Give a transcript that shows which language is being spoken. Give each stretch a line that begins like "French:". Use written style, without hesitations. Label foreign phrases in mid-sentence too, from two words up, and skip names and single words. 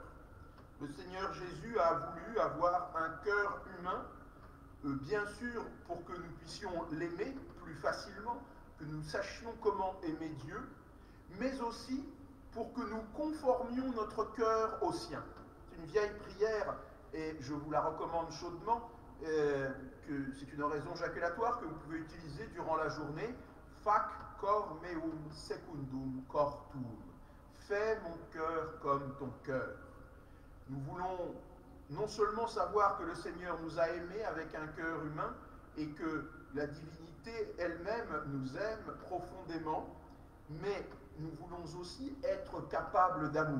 French: Le Seigneur Jésus a voulu avoir un cœur humain, bien sûr pour que nous puissions l'aimer plus facilement, que nous sachions comment aimer Dieu, mais aussi pour que nous conformions notre cœur au sien. C'est une vieille prière, et je vous la recommande chaudement, que c'est une oraison jaculatoire que vous pouvez utiliser durant la journée.
Latin: Fac cor meum secundum cor tuum.
French: Fais mon cœur comme ton cœur. Nous voulons non seulement savoir que le Seigneur nous a aimés avec un cœur humain et que la divinité elle-même nous aime profondément, mais nous voulons aussi être capables d'amour.